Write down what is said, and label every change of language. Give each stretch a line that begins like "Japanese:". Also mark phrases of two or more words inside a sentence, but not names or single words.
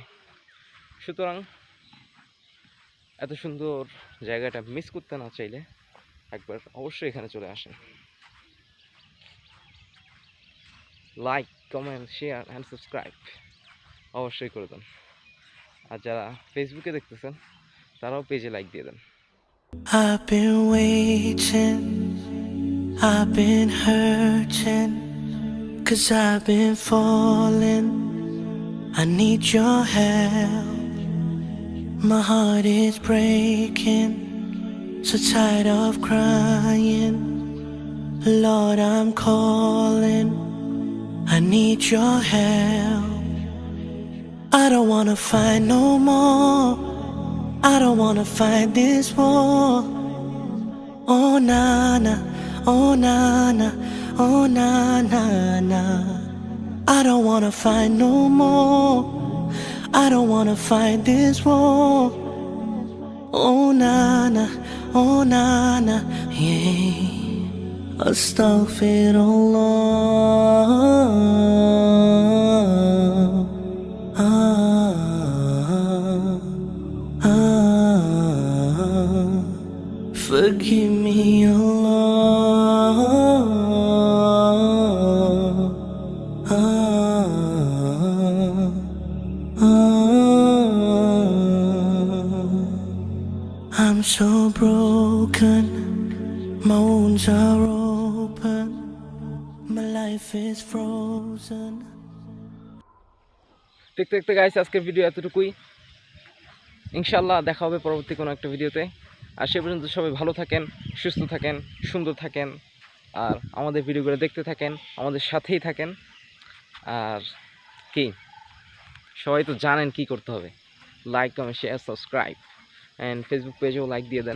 Bangla: সুতরাং এত সুন্দর জায়গাটা মিস করতে না চাইলে একবার অবশ্যই এখানে চলে আসেন।
English: like, comment, share and subscribe.
Bangla: অবশ্যই করে দেন। আর যারা ফেসবুকে দেখতেছেন তারাও পেজে লাইক দিয়ে দেন।
English: I've been waiting, I've been hurting, 'cause I've been falling. I need your help. My heart is breaking, so tired of crying. Lord, I'm calling. I need your help. I don't wanna fight no more. I don't wanna fight this war. Oh na na, oh na na, oh na na na. I don't wanna fight no more. I don't wanna fight this war. Oh na na, oh na na, yeah. Astaghfirullah. Forgive me, Allah. I'm so broken, my wounds are open, my life is frozen.
Bangla: দেখতে দেখতে গাইস আজকের ভিডিও এতটুকুই। ইনশাআল্লাহ দেখা হবে পরবর্তী কোনো একটা ভিডিওতে। আর সে পর্যন্ত সবাই ভালো থাকেন, সুস্থ থাকেন, সুন্দর থাকেন, আর আমাদের ভিডিওগুলো দেখতে থাকেন, আমাদের সাথেই থাকেন। আর কি সবাই তো জানেন কি করতে হবে,
English: like, comment, share, subscribe, and Facebook
Bangla: পেজেও লাইক দিয়ে দেন।